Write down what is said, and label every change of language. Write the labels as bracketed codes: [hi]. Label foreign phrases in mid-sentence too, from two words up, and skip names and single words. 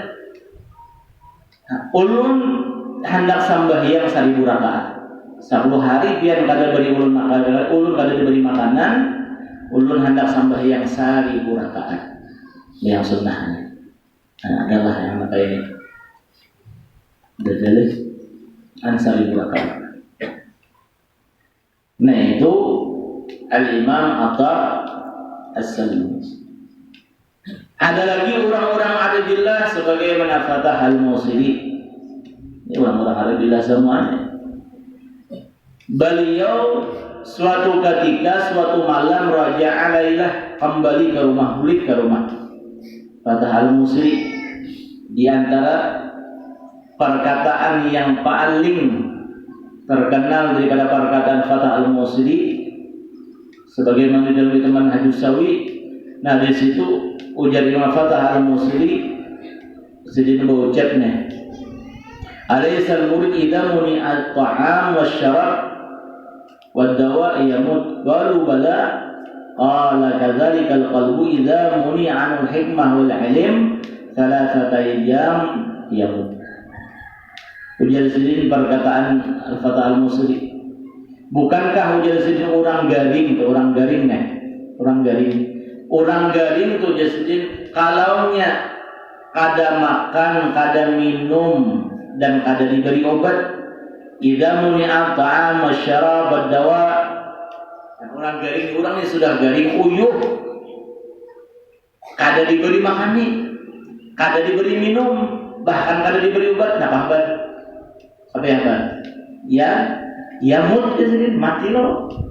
[bjn] Nah, ulun hendak sembahyang 1000 rakaat 10 hari biar kada beri ulun makanan, ulun kada diberi makanan, ulun hendak sembahyang 1000 rakaat yang sunnahnya. Nah, adalah yang maka ini berjelas an 1000 rakaat. Nah itu Al-Imam Atha As-Sanusi. Ada lagi orang-orang Arabillah sebagai Fatah Al-Musili. Ini orang-orang Arabillah semuanya. Beliau suatu ketika, suatu malam [ar] رجع ليلة, [bjn] kembali ke rumah, balik ke rumah Fatah Al-Musili. Di antara perkataan yang paling terkenal daripada perkataan Fatah Al-Musili sebagaimana dalam teman Hadis Sawi. Nah di situ ujar Imam Fatah Al-Musili sedih berucapnya, [ar] أليس المريد إذا منعت طعام والشراب والدواء يموت، قالوا بلى، قال كذلك القلب إذا منع الحكمة والعلم ثلاثة أيام يموت. [bjn] Ujar sedih perkataan Al-Fatah Al-Musili. Bukankah ujar sedih orang garing, orang garing itu jasidin kalaunya kada makan, kada minum dan kada diberi obat, [ar] إذا منع طعام والشراب والدواء. [bjn] Orang garing, orang yang sudah garing uyuh, kada diberi makan nih, kada diberi minum, bahkan kada diberi obat, nah apa? Apa yang apa? Ya mut jasidin, mati lo.